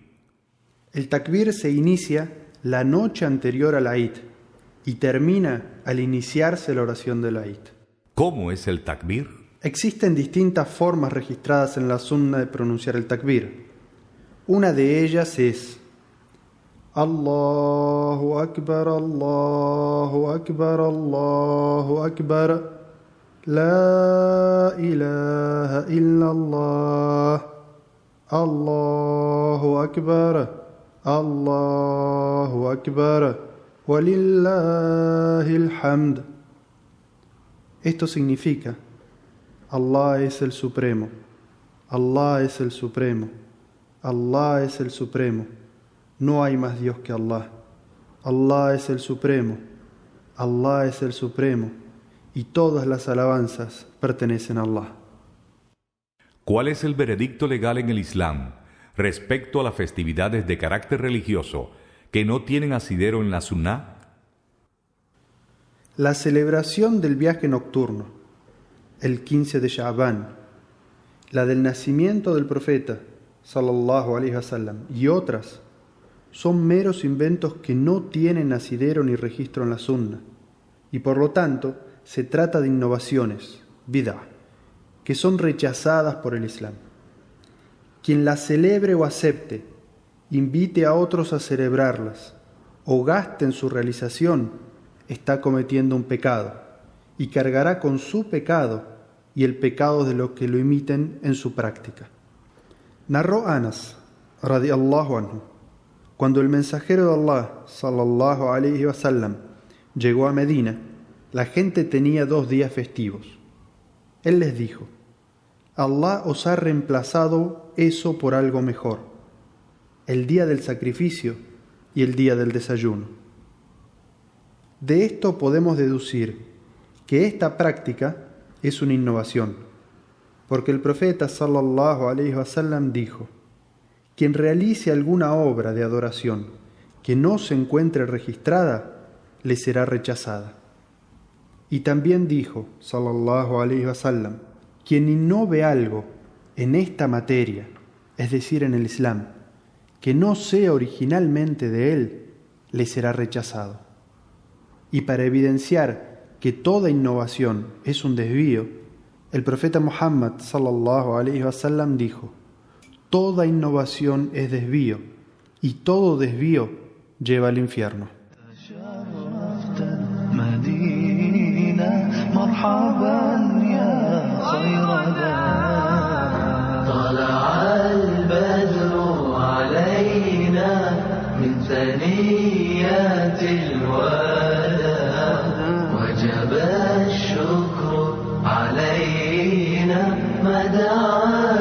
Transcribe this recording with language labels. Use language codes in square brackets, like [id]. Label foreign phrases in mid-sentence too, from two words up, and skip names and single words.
[es] El takbir se inicia la noche anterior al Eid y termina al iniciarse la oración del Eid. ¿Cómo es el takbir? Existen distintas formas registradas en la sunna de pronunciar el takbir. Una de ellas es [ar] الله أكبر، الله أكبر، الله أكبر، لا إله إلا الله، الله أكبر، الله أكبر، ولله الحمد. [es] Esto significa: Allah es el Supremo, Allah es el Supremo, Allah es el Supremo, no hay más Dios que Allah, Allah es el Supremo, Allah es el Supremo, y todas las alabanzas pertenecen a Allah. ¿Cuál es el veredicto legal en el Islam respecto a las festividades de carácter religioso que no tienen asidero en la Sunnah? La celebración del viaje nocturno, el 15 de Sha'ban, la del nacimiento del profeta, [ar] صلى الله عليه وسلم, [es] y otras, son meros inventos que no tienen asidero ni registro en la Sunna, y por lo tanto se trata de innovaciones, bid'ah, que son rechazadas por el Islam. Quien las celebre o acepte, invite a otros a celebrarlas o gaste en su realización, está cometiendo un pecado y cargará con su pecado y el pecado de los que lo imiten en su práctica. Narró Anas, [ar] رضي الله عنه, [es] cuando el mensajero de Allah, [ar] صلى الله عليه وسلم, [es] llegó a Medina, la gente tenía 2 días festivos. Él les dijo: Allah os ha reemplazado eso por algo mejor, el día del sacrificio y el día del desayuno. De esto podemos deducir que esta práctica es una innovación, porque el profeta [ar] صلى الله عليه وسلم [es] dijo: quien realice alguna obra de adoración que no se encuentre registrada, le será rechazada. Y también dijo, [ar] صلى الله عليه وسلم, [es] quien innove algo en esta materia, es decir, en el Islam, que no sea originalmente de él, le será rechazado. Y para evidenciar que toda innovación es un desvío, el profeta Muhammad [ar] صلى الله عليه وسلم [es] dijo: toda innovación es desvío, y todo desvío lleva al infierno. [ar] ثنيات الوداع وجب الشكر علينا ما دعا